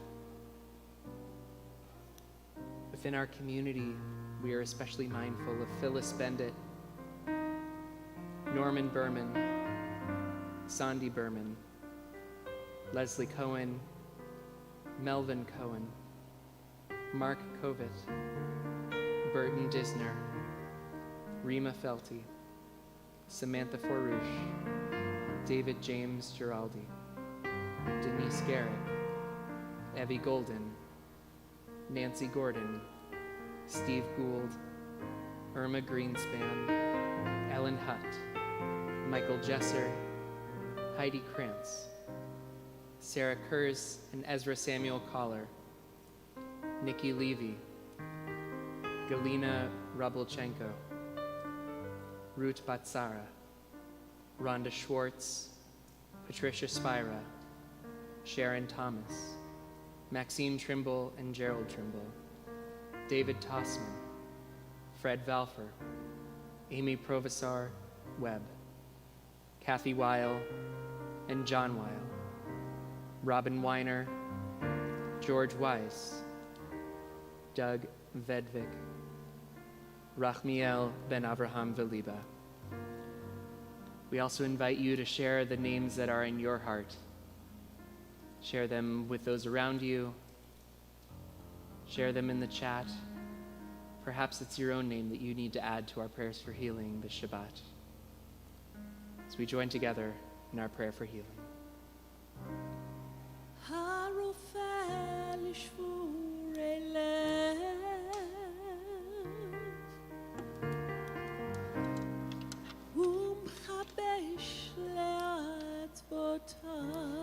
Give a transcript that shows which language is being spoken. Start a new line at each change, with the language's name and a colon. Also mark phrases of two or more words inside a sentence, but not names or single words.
English: Within our community, we are especially mindful of Phyllis Bendit, Norman Berman, Sandy Berman, Leslie Cohen, Melvin Cohen, Mark Kovit, Burton Disner, Rima Felty, Samantha Forouche, David James Giraldi, Denise Garrett, Evie Golden, Nancy Gordon, Steve Gould, Irma Greenspan, Ellen Hutt, Michael Jesser, Heidi Krantz, Sarah Kurz and Ezra Samuel Collar, Nikki Levy, Galina Rabelchenko, Ruth Batsara, Rhonda Schwartz, Patricia Spira, Sharon Thomas, Maxine Trimble and Gerald Trimble, David Tossman, Fred Valfer, Amy Provisar Webb, Kathy Weil and John Weil, Robin Weiner, George Weiss, Doug Vedvik, Rachmiel Ben Avraham Veliba. We also invite you to share the names that are in your heart. Share them with those around you. Share them in the chat. Perhaps it's your own name that you need to add to our prayers for healing this Shabbat. As we join together in our prayer for healing.
Hebrew: הרופא לשבורי לב, הוא מחבש לעצבותם,